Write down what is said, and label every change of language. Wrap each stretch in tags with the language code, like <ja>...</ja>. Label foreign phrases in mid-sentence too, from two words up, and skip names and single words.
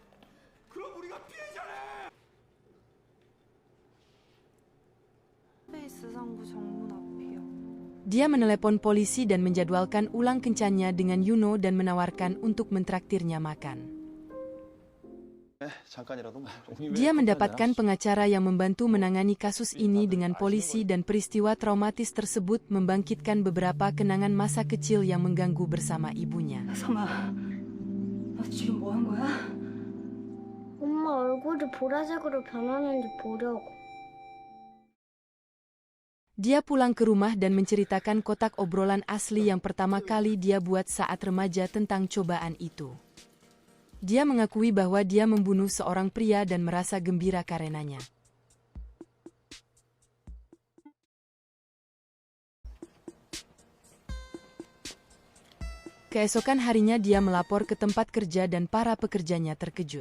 <id>Dia menelepon polisi dan menjadwalkan ulang kencannya dengan Yuno dan menawarkan untuk mentraktirnya makan. Dia mendapatkan pengacara yang membantu menangani kasus ini dengan polisi dan peristiwa traumatis tersebut membangkitkan beberapa kenangan masa kecil yang mengganggu bersama ibunya.</id> <ko>너 지금 뭐 한 거야? 엄마 얼굴이 보라색으로 변하는지 보려고.</ko> <id>Dia pulang ke rumah dan menceritakan kotak obrolan asli yang pertama kali dia buat saat remaja tentang cobaan itu. Dia mengakui bahwa dia membunuh seorang pria dan merasa gembira karenanya. Keesokan harinya dia melapor ke tempat kerja dan para pekerjanya terkejut.</id>